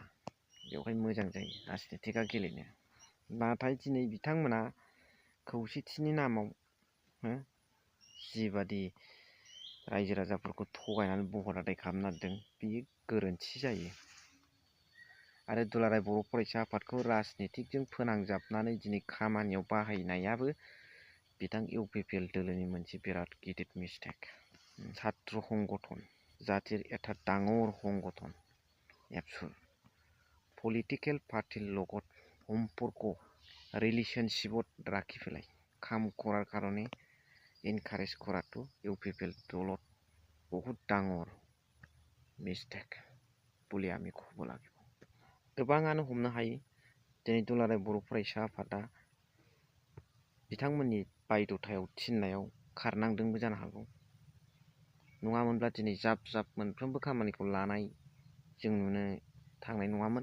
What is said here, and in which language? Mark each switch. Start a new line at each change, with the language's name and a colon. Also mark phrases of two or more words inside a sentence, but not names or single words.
Bodo: बेवहाय मोजां जायो राजनितिकआ गेलेनो। नाथाय दिनै बिथांमोना खौसेथिनि नामाव जिबादि रायजो राजाफोरखौ थगायनानै भट आदाय खालामनो नागिरदों, बेयो गोरोन्थि जायो। आरो दुलाराय बर' फरायसा आफादखौ राजनितिकजों फोनांजाबनानै दिनै खामानियाव बाहायनायाबो बिथां इउपिपिएल दोलोनि मोनसे बिराद गिदिर मिस्टेक।
Assamese: ছাত্র সংগঠন জাতির এটা ডাঙৰ সংগঠন। এপছুৰ
English: political party
Assamese: লগত সম্পৰ্ক ৰিলেশ্যনশ্বিপত ৰাখি পেলাই কাম কৰাৰ কাৰণে এনকাৰেজ কৰাটো ইউপিপিএল দলত বহুত ডাঙৰ মিষ্টেক বুলি আমি ক'ব লাগিব।
Bodo: गोबाङानो हमनो हायो दिनै दुलाराय बर' फरायसा आफादा बिथांमोननि बायद'थायाव थिननायाव खारनांदोंबो जानो हागौ। नङामोनब्ला दिनै जाब मोनफ्रोमबो खामानिखौ लानाय जों नुनो थांनाय नङामोन।